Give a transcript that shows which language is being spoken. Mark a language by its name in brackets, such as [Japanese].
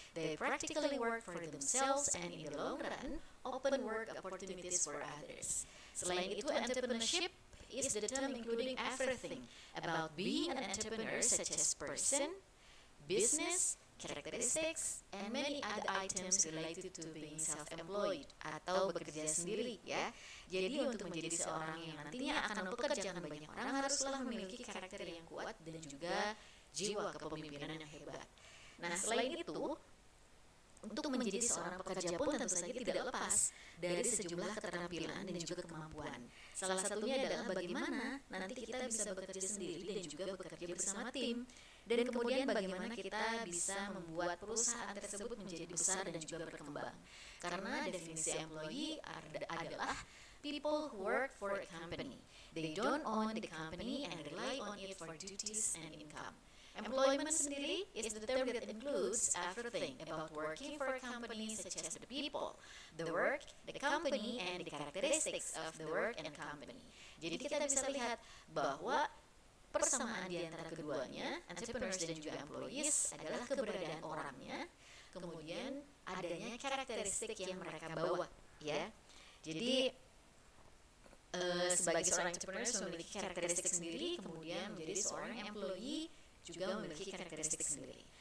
[English] They practically work for themselves and in the long run, open work opportunities for others. [Indonesian] Selain itu, [English] entrepreneurship is the term including everything about being an entrepreneur, such as person, business, characteristics, and many other items related to being self-employed [Indonesian] atau bekerja sendiri ya. Jadi untuk menjadi seorang yang nantinya akan mempekerjakan banyak orang haruslah memiliki karakter yang kuat dan juga jiwa kepemimpinan yang hebat. Nah, selain itu, untuk menjadi seorang pekerja pun tentu saja tidak lepas dari sejumlah keterampilan dan juga kemampuan. Salah satunya adalah bagaimana nanti kita bisa bekerja sendiri dan juga bekerja bersama tim. Dan kemudian bagaimana kita bisa membuat perusahaan tersebut menjadi besar dan juga berkembang. Karena definisi employee adalah [English] people who work for a company. They don't own the company and rely on it for duties and income. Employment sendiri is the term that includes everything about working for a company, such as the people, the work, the company, and the characteristics of the work and company. [Indonesian] Jadi kita bisa lihat bahwa persamaan di antara keduanya, entrepreneurs dan juga employees, adalah keberadaan orangnya, kemudian adanya karakteristik yang mereka bawa, ya. Jadi sebagai seorang entrepreneur memiliki karakteristik sendiri, kemudian menjadi seorang employee juga memiliki karakteristik sendiri.